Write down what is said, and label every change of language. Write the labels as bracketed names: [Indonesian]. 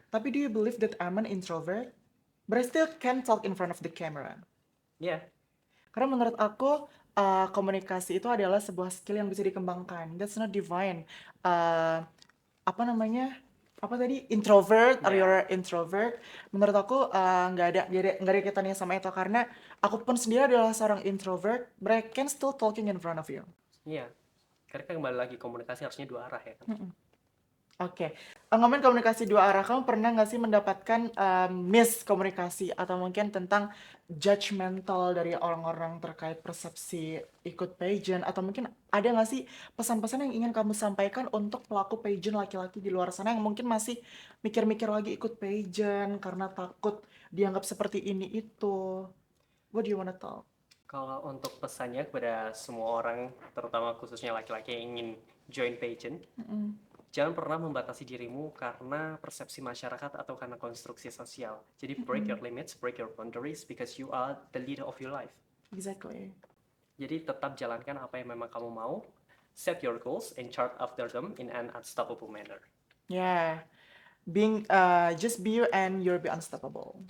[English] Tapi do you believe that I'm an introvert? But I still can talk in front of the camera. [Indonesian] ya, Karena menurut aku komunikasi itu adalah sebuah skill yang bisa dikembangkan. [English] That's not divine. [Indonesian] Apa namanya? Apa tadi? Introvert or ya, [English] you're introvert? [Indonesian] Menurut aku nggak ada kaitannya sama itu karena aku pun sendiri adalah seorang introvert, [English] but I can still talking in front of you. [Indonesian] ya. Karena kan kembali lagi komunikasi harusnya dua arah ya kan. Oke, ngomongin komunikasi dua arah, kamu pernah nggak sih mendapatkan miskomunikasi atau mungkin tentang judgmental dari orang-orang terkait persepsi ikut pageant atau mungkin ada nggak sih pesan-pesan yang ingin kamu sampaikan untuk pelaku pageant laki-laki di luar sana yang mungkin masih mikir-mikir lagi ikut pageant karena takut dianggap seperti ini itu? [English] What do you wanna talk? [Indonesian] Kalau untuk pesannya kepada semua orang, terutama khususnya laki-laki yang ingin join pageant, jangan pernah membatasi dirimu karena persepsi masyarakat atau karena konstruksi sosial. [English] Jadi break your limits, break your boundaries because you are the leader of your life. Exactly. [Indonesian] Jadi tetap jalankan apa yang memang kamu mau, [English] set your goals and chart after them in an unstoppable manner. Yeah. Being just be you and you'll be unstoppable.